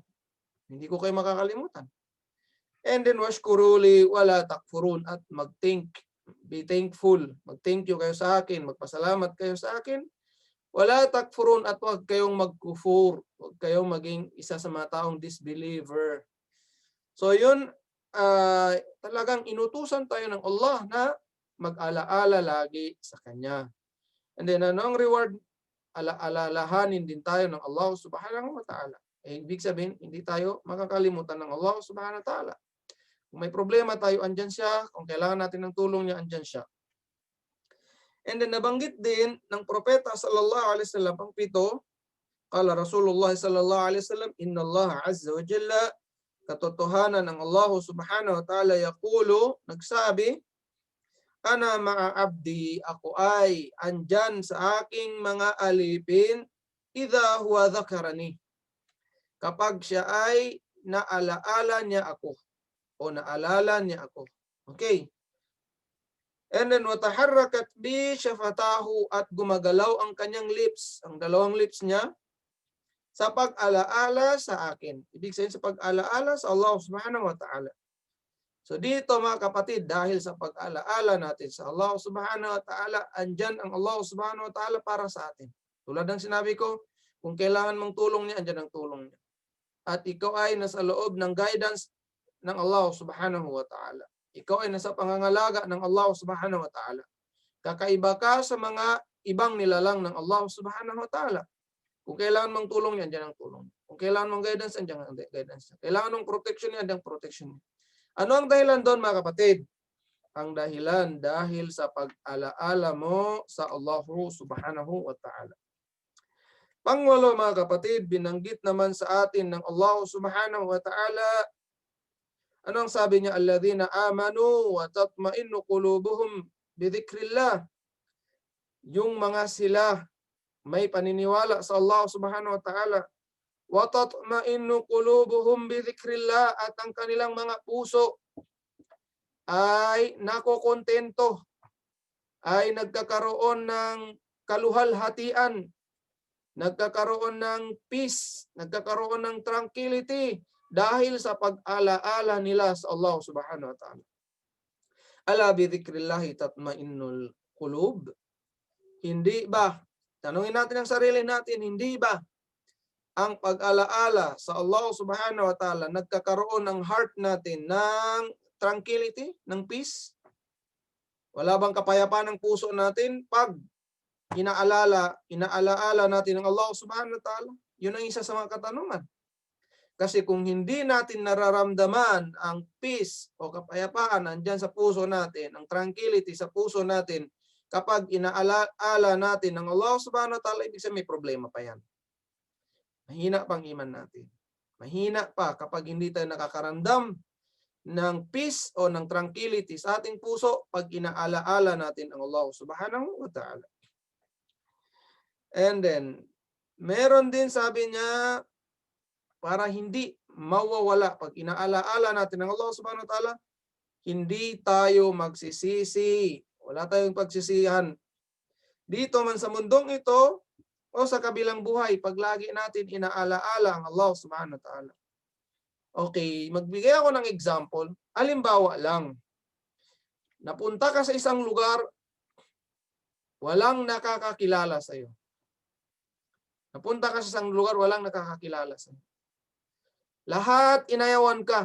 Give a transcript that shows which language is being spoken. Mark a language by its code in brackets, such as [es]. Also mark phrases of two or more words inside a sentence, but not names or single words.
[tl] Hindi ko kayo makakalimutan. [en] And then [ar] واشكروا لي ولا تكفرون, [tl] at [en] be thankful, [tl] mag- [en] thank you [tl] kayo sa akin, magpasalamat kayo sa akin, [ar] ولا تكفرون, [tl] at huwag kayong magkufur, huwag kayong maging isa sa mga taong disbeliever. So yun, talagang inutusan tayo ng Allah na mag-alaala lagi sa Kanya. [en] And then [tl] anong reward? Alalahanin din tayo ng Allah [ar] سبحانه وتعالى. [tl] Ibig sabihin, hindi tayo makakalimutan ng Allah [ar] سبحانه وتعالى. [tl] Kung may problema tayo, andyan siya. Kung kailangan natin ng tulong niya, andyan siya. [en] And then [tl] nabanggit din ng propeta [ar] صلى الله عليه وسلم, [tl] pang-pito, [ar] قال رسول الله صلى الله عليه وسلم إن الله عز وجل, [tl] katotohanan ng Allah [ar] سبحانه وتعالى, [tl] yaqulu, nagsabi, [ar] أنا مع عبدي, [tl] ako ay andyan sa aking mga alipin, [ar] إذا هو ذكرني, [tl] kapag siya ay naalaala niya ako, o naalala niya ako. Okay. [en] And then, [ar] وتحركت بي شفتاه, [tl] at gumagalaw ang kanyang lips, ang dalawang lips niya, sa pag-alaala sa akin. Ibig sabihin, sa pag-alaala sa Allah [ar] سبحانه وتعالى. [tl] So dito, mga kapatid, dahil sa pag-alaala natin sa Allah [ar] سبحانه وتعالى, [tl] andyan ang Allah [ar] سبحانه وتعالى [tl] para sa atin. Tulad ng sinabi ko, kung kailangan mong tulong niya, andyan ang tulong niya. At ikaw ay nasa loob ng guidance ng Allah [ar] سبحانه وتعالى. [tl] Ikaw ay nasa pangangalaga ng Allah [ar] سبحانه وتعالى. [tl] Kakaiba ka sa mga ibang nilalang ng Allah [ar] سبحانه وتعالى. [tl] Kung kailangan mong tulong yan, dyan ang tulong. Kung kailangan mong guidance, dyan ang guidance. Kailangan mong protection yan, dyan ang protection. Ano ang dahilan doon, mga kapatid? Ang dahilan dahil sa pag-alaala mo sa Allah [ar] سبحانه وتعالى. [tl] Pangwalo, mga kapatid, binanggit naman sa atin ng Allah [ar] سبحانه وتعالى. [tl] Ano ang sabi niya? [ar] الذين آمنوا وتطمئن قلوبهم بذكر الله. [tl] Yung mga sila may paniniwala sa Allah [ar] سبحانه وتعالى. وتطمئن قلوبهم بذكر الله, [tl] at ang kanilang mga puso ay nakokontento, ay nagkakaroon ng kaluhalhatian, nagkakaroon ng peace, nagkakaroon ng tranquility dahil sa pag-alaala nila sa Allah [ar] سبحانه وتعالى. ألا بذكر الله تطمئن القلوب. [tl] Hindi ba? Tanungin natin ang sarili natin, hindi ba ang pag-alaala sa Allah [ar] سبحانه وتعالى [tl] nagkakaroon ng heart natin ng tranquility, ng peace? Wala bang kapayapaan ng puso natin pag inaalaala natin ang Allah [ar] سبحانه وتعالى? [tl] Yun ang isa sa mga katanungan. Kasi kung hindi natin nararamdaman ang peace o kapayapaan andyan sa puso natin, ang tranquility sa puso natin, kapag inaalaala natin ang Allah [ar] سبحانه وتعالى, [tl] ibig sabihin may problema pa yan. Mahina pang iman natin. Mahina pa kapag hindi tayo nakakaramdam ng peace o ng tranquility sa ating puso pag inaalaala natin ang Allah [ar] سبحانه وتعالى. [en] And then, [tl] meron din sabi niya, para hindi mawawala pag inaalaala natin ang Allah [ar] سبحانه وتعالى, [tl] hindi tayo magsisisi. Wala tayong pagsisihan. Dito man sa mundong ito o sa kabilang buhay, pag lagi natin inaalaala ang Allah [ar] سبحانه وتعالى. [tl] Okay, magbigay ako ng example. Halimbawa lang, napunta ka sa isang lugar, walang nakakakilala sa iyo. Napunta ka sa isang lugar, walang nakakakilala sa iyo. Lahat inayawan ka.